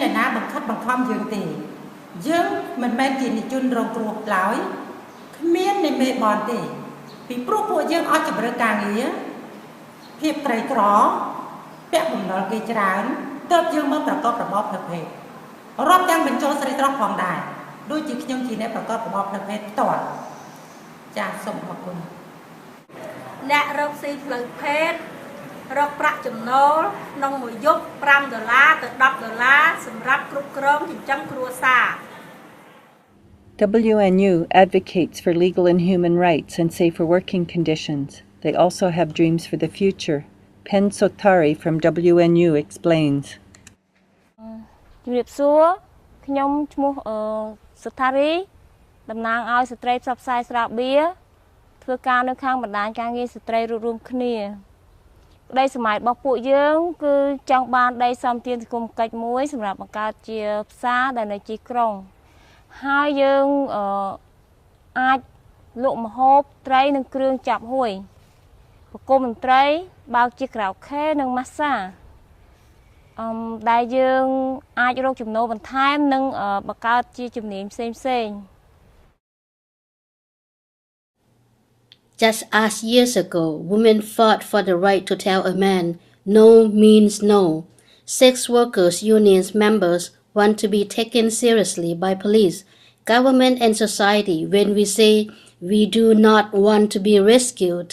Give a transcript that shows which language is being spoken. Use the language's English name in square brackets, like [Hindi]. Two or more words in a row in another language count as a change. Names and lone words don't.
[Khmer] អ្នកណាបង្ខិតបង្ខំយើងទេយើងមិនមែនជានិជនរងគ្រោះឡើយគ្មាននៃមេបនទេពីព្រោះពួកយើងអត់ជម្រើសការងារភាពក្រីក្រពាក់បំណុលគេច្រើនទើបយើងមកប្រកបរបរផ្លូវភេទរាប់ទាំងបញ្ចូលស្រីស្រុកផងដែរដូចជាខ្ញុំជាអ្នកប្រកបរបរផ្លូវភេទផ្ទាល់ចាសសូមអរគុណ អ្នករកស៊ីផ្លូវភេទរកប្រាក់ចំណូលក្នុងមួយយប់$5ទៅ$10សម្រាប់គ្រប់គ្រងចិញ្ចឹមគ្រួសារ [English] WNU advocates for legal and human rights and safer working conditions. They also have dreams for the future. Pen Sotari from WNU explains. [Khmer] ជំរាបសួរខ្ញុំឈ្មោះSotari តំណាងឲ្យស្ត្រីផ្សព្វផ្សាយស្រាបៀរ ធ្វើការនៅខាងបណ្ដាញ ការងារស្ត្រីរួមគ្នាក្តីសម័យរបស់ពួកយើងគឺចង់បានដីសំទានសង្គមកិច្ចមួយសម្រាប់បង្កើតជាផ្សារដែលនៅទីក្រុងហើយយើងអាចលក់ម្ហូបត្រីនិងគ្រឿងចាប់ហួយប្រគំតន្ត្រីបើកជាក្រៅខេនិងម៉ាស្សាដែលយើងអាចរកចំណូលបន្ថែមនិងបង្កើតជាជំនាញផ្សេងៗ [English] Just as years ago, women fought for the right to tell a man, no means no. Sex workers' unions members want to be taken seriously by police, government and society when we say we do not want to be rescued.